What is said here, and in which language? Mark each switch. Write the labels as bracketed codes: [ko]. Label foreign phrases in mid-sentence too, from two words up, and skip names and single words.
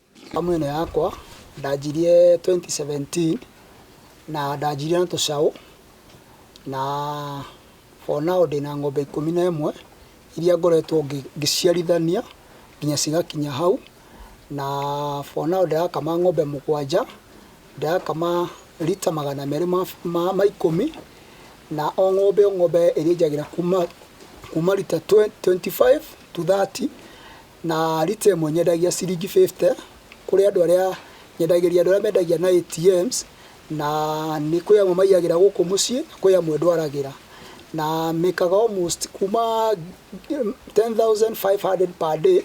[ki] Mwene yakwa ndajirie 2017 na ndajirie na tucaũ na [en] for now [ki] ndina ng'ombe 11 iria ngoretwo ngĩciarithania nginya cigakinya hau, na [en] for now [ki] ndirakama ng'ombe 7, ndirakama lita 210 na o ng'ombe ĩrĩnjagira kuma lita 25 to 30 na lita ĩmwe nyendagia ciringi 50 kuri andu aria nyendagĩria andu aria mendagia na ATMs, na ni kwĩ amwe maiyagira gũkũ muciĩ, kwĩ amwe ndwaragira, na mekaga almost kuma 10,500 [en] per day.